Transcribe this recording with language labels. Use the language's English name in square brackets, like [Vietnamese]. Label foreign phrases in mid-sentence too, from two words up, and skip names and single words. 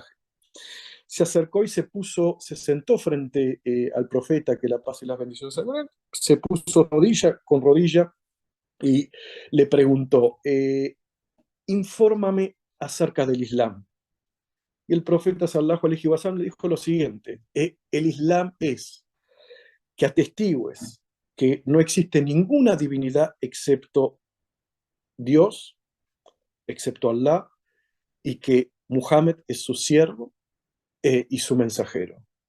[Spanish] Se acercó y se sentó frente al profeta, que la paz y las bendiciones sean con él, se puso rodilla con rodilla y le preguntó, infórmame acerca del Islam. Y el profeta [Arabic] صلى الله عليه وسلم [Spanish] le dijo lo siguiente, el Islam es que atestigües que no existe ninguna divinidad excepto Dios, excepto Allah, y que Muhammad es su siervo y su mensajero.